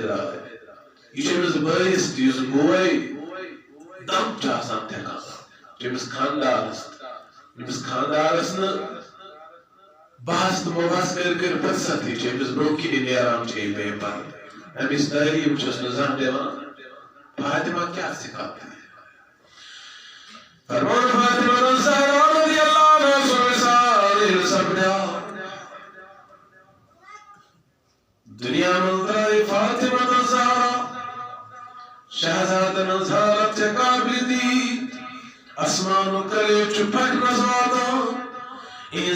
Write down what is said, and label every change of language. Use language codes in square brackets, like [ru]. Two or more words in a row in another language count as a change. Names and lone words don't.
[ks] درٛاے یہِ چھُ أمِس بٲیِس تہِ یُس بوے دم چھُ آسان تھٮ۪کان چھُ أمِس خاندارس أمِس خاندارس نہٕ بحث تہٕ مبحث کٔرۍ فرصتٕے چھِ أمِس برونٛہہ کِنۍ نیران چھِ یہِ بے پردٕ أمِس تعلیٖم چھُس نہٕ زانٛہہ دِوان فاطمہ کیٛاہ [ur] سکھاتی ہے [ks] فرمان فاطمہ زہرا [ar] رضی اللہ عنہا [ks] سُہ مثال سپدیو دنیا منٛز درٛایہِ فاطمہ زہرا شہزادن ہٕنٛز حالت چھےٚ قابلِ دیٖد آسمانُک کلیٚو چھُ پھٹنس واتان یِہنٛزِ